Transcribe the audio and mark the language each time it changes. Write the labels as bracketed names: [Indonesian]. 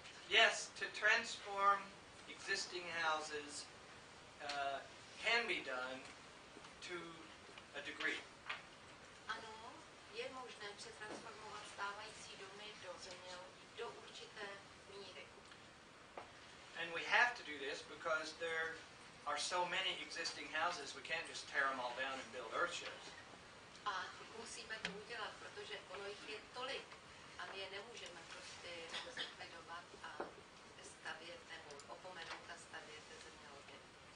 [English] Yes, to transform existing houses can be done to a degree. [Czech] Ano, je možné přetransformovat stávající domy do zemědělství do určité míry. [English] And we have to do this because there are so many existing houses, we can't just tear them all down and build earthships. [Czech] A musíme to udělat, protože ono jich je tolik a my je nemůžeme prostě zlikvidovat a stavět nebo opomenout a stavět zemědělství.